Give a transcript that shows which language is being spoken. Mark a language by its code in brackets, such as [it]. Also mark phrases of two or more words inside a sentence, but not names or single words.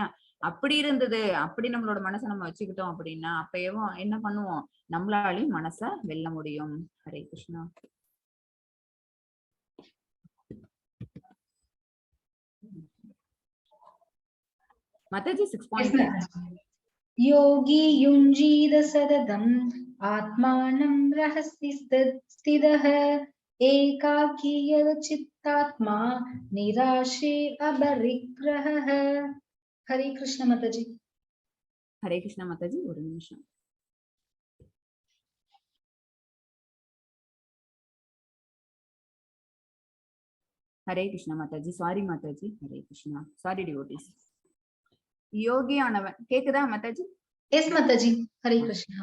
[ta] அப்படி இருந்தது, அப்படி நம்மளோட மனசை நம்ம வச்சுக்கிட்டோம் அப்படின்னா, அப்பயும் என்ன பண்ணுவோம், நம்மளாலையும் மனசை வெல்ல முடியும். ஹரே கிருஷ்ணா. மாதாஜி 6.3 [sa] योगी युञ्जीत सततम् आत्मानं रहसि स्थितः एकाकी यद चित्तात्मा निराशे अबरिग्रहः. हरे कृष्ण माताजी. हरे कृष्णा माताजी, [ta] ஒரு நிமிஷம். ஹரே கிருஷ்ணா மாதாஜி, சாரி மாதாஜி. ஹரே கிருஷ்ணா, [en] sorry devotees. [ta] யோகியானவன் கேக்குதா மாதாஜி? எஸ் மாதாஜி. ஹரே கிருஷ்ணா.